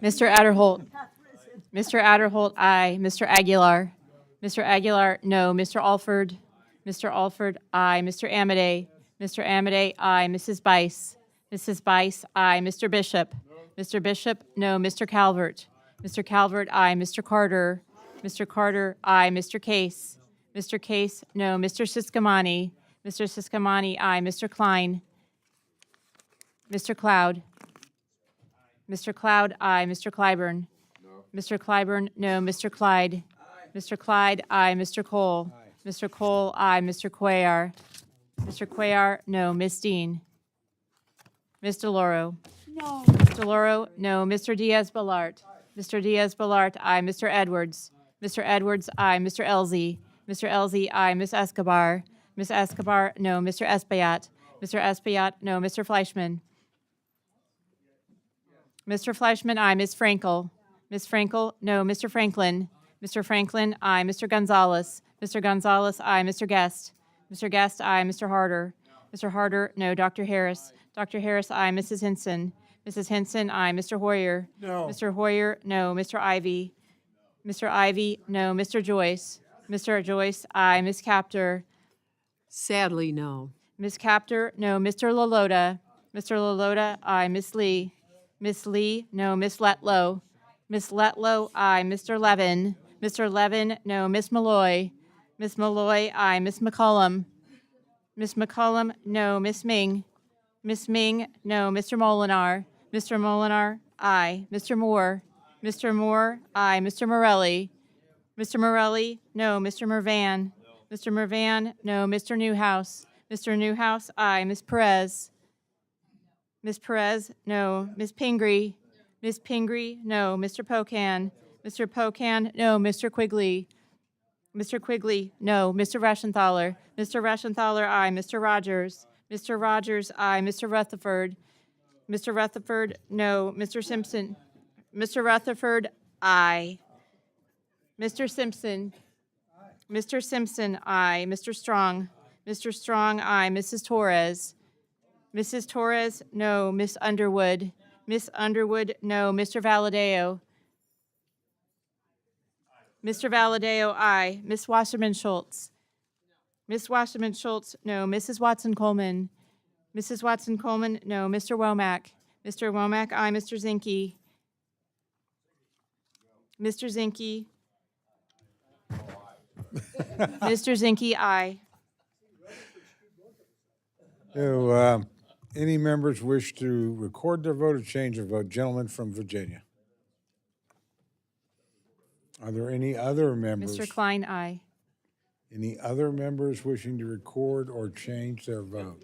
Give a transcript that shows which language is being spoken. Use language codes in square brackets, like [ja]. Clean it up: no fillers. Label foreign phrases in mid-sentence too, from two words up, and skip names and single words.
[en] Mr. Adderholt. Mr. Adderholt, aye. Mr. Aguilar. Mr. Aguilar, no. Mr. Alford. Mr. Alford, aye. Mr. Amade. Mr. Amade, aye. Mrs. Bice. Mrs. Bice, aye. Mr. Bishop. Mr. Bishop, no. Mr. Calvert. Mr. Calvert, aye. Mr. Carter. Mr. Carter, aye. Mr. Case. Mr. Case, no. Mr. Siscomani. Mr. Siscomani, aye. Mr. Klein. Mr. Cloud. Mr. Cloud, aye. Mr. Clyburn. Mr. Clyburn, no. Mr. Clyde. Mr. Clyde, aye. Mr. Cole. Mr. Cole, aye. Mr. Cuellar. Mr. Cuellar, no. Ms. Dean. Ms. DeLauro. No. Ms. DeLauro, no. Mr. Diaz-Balart. Mr. Diaz-Balart, aye. Mr. Edwards. Mr. Edwards, aye. Mr. Elzey. Mr. Elzey, aye. Ms. Escobar. Ms. Escobar, no. Mr. Espaillat. Mr. Espaillat, no. Mr. Fleischman. Mr. Fleischman, aye. Ms. Frankel. Ms. Frankel, no. Mr. Franklin. Mr. Franklin, aye. Mr. Gonzalez. Mr. Gonzalez, aye. Mr. Guest. Mr. Guest, aye. Mr. Harder. Mr. Harder, no. Dr. Harris. Dr. Harris, aye. Mrs. Hinson. Mrs. Hinson, aye. Mr. Hoyer. No. Mr. Hoyer, no. Mr. Ivy. Mr. Ivy, no. Mr. Joyce. Mr. Joyce, aye. Ms. Captor. Sadly, no. Ms. Captor, no. Mr. LaLota. Mr. LaLota, aye. Ms. Lee. Ms. Lee, no. Ms. Letlow. Ms. Letlow, aye. Mr. Levin. Mr. Levin, no. Ms. Malloy. Ms. Malloy, aye. Ms. McCollum. Ms. McCollum, no. Ms. Ming. Ms. Ming, no. Mr. Molinar. Mr. Molinar, aye. Mr. Moore. Mr. Moore, aye. Mr. Morelli. Mr. Morelli, no. Mr. Mervan. Mr. Mervan, no. Mr. Newhouse. Mr. Newhouse, aye. Ms. Perez. Ms. Perez, no. Ms. Pingree. Ms. Pingree, no. Mr. Pocan. Mr. Pocan, no. Mr. Quigley. Mr. Quigley, no. Mr. Reschenthaler. Mr. Reschenthaler, aye. Mr. Rogers. Mr. Rogers, aye. Mr. Rutherford. Mr. Rutherford, no. Mr. Simpson. Mr. Rutherford, aye. Mr. Simpson. Mr. Simpson, aye. Mr. Strong. Mr. Strong, aye. Mrs. Torres. Mrs. Torres, no. Miss Underwood. Miss Underwood, no. Mr. Valadeo. Mr. Valadeo, aye. Miss Wasserman Schultz. Miss Wasserman Schultz, no. Mrs. Watson Coleman. Mrs. Watson Coleman, no. Mr. Womack. Mr. Womack, aye. Mr. Zinke. Mr. Zinke. Mr. Zinke, aye. Do any members wish to record their vote or change their vote? Gentleman from Virginia. Are there any other members? Mr. Klein, aye. Any other members wishing to record or change their vote?